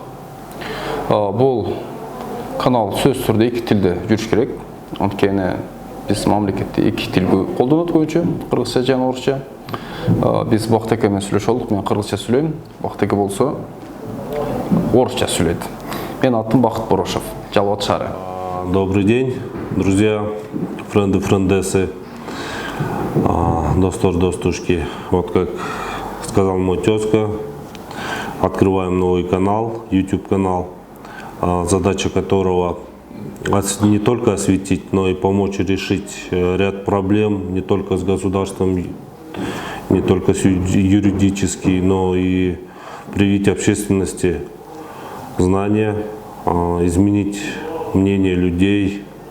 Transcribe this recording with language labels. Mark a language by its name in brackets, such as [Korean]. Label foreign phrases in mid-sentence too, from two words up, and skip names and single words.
[Kyrgyz] Бул канал сөз түрдө эки тилде жүрүш керек. Анткени биз мамлекетте эки тил колдонот көбүнчө, кыргызча жана орусча. Biz Бакыт аке менен сүйлөшө алдык, мен кыргызча сүйлөйм, Бакыт аке болсо орусча сүйлөйт. Мен атым Бакыт Борошев, Жалал шаары. [Russian] Добрый день, друзья, френды, френдесы, [Kyrgyz] достор, достушки. [Russian] Вот как сказал мой тезка, открываем новый канал, YouTube канал, задача которого не только осветить, но и помочь решить ряд проблем не только с государством, не только юридически, но и привить общественности знания, изменить мнение людей.